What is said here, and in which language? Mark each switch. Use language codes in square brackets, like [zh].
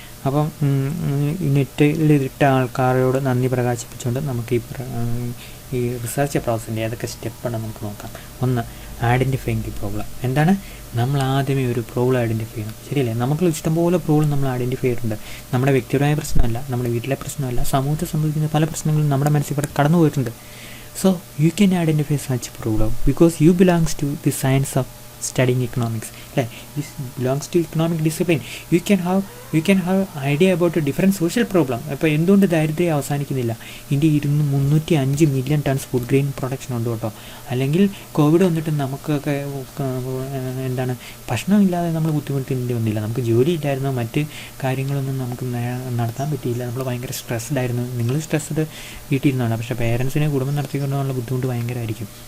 [ml] അപ്പം നെറ്റിലിട്ട ആൾക്കാരോട് നന്ദി പ്രകാശിപ്പിച്ചുകൊണ്ട് നമുക്ക് ഈ റിസർച്ച് പ്രോസസ്സിൻ്റെ ഏതൊക്കെ സ്റ്റെപ്പാണെന്ന് നമുക്ക് നോക്കാം. ഒന്ന്, ഐഡൻറ്റിഫൈങ് ദി പ്രോബ്ലം. എന്താണ്? നമ്മൾ ആദ്യമേ ഒരു പ്രോബ്ലം ഐഡൻറ്റിഫൈ ചെയ്യണം. ശരിയല്ലേ? നമുക്ക് ഇഷ്ടംപോലെ പ്രോബ്ലം നമ്മൾ ഐഡൻറ്റിഫൈ ചെയ്തിട്ടുണ്ട്. നമ്മുടെ വ്യക്തിപരമായ പ്രശ്നമല്ല, നമ്മുടെ വീട്ടിലെ പ്രശ്നമല്ല, സമൂഹത്തിൽ സംഭവിക്കുന്ന പല പ്രശ്നങ്ങളും നമ്മുടെ മനസ്സിൽ കൂടെ കടന്നു പോയിട്ടുണ്ട്. [en] So you can identify such problem because you belongs to the science of studying economics. Like this belongs to economic discipline. You can have idea about a different social problem. [ml] അപ്പോൾ എന്തുകൊണ്ട് ദാരിദ്ര്യം അവസാനിക്കുന്നില്ല? India 305 million tons food grain production ഉണ്ട് കേട്ടോ. അല്ലെങ്കിൽ Covid വന്നിട്ട് നമുക്കൊക്കെ എന്താണ് ഭക്ഷണമില്ലാതെ നമ്മൾ ബുദ്ധിമുട്ടേണ്ടി വന്നില്ല. നമുക്ക് ജോലി ഇല്ലായിരുന്നു, മറ്റ് കാര്യങ്ങളൊന്നും നമുക്ക് നടത്താൻ പറ്റിയില്ല. നമ്മൾ ഭയങ്കര സ്ട്രെസ്ഡായിരുന്നു. നിങ്ങൾ സ്ട്രെസ്ഡ് വീട്ടിലിരുന്നാണ്, പക്ഷേ പേരൻസിനെ കുടുംബം നടത്തിക്കൊണ്ടുള്ള ബുദ്ധിമുട്ട് ഭയങ്കരമായിരിക്കും.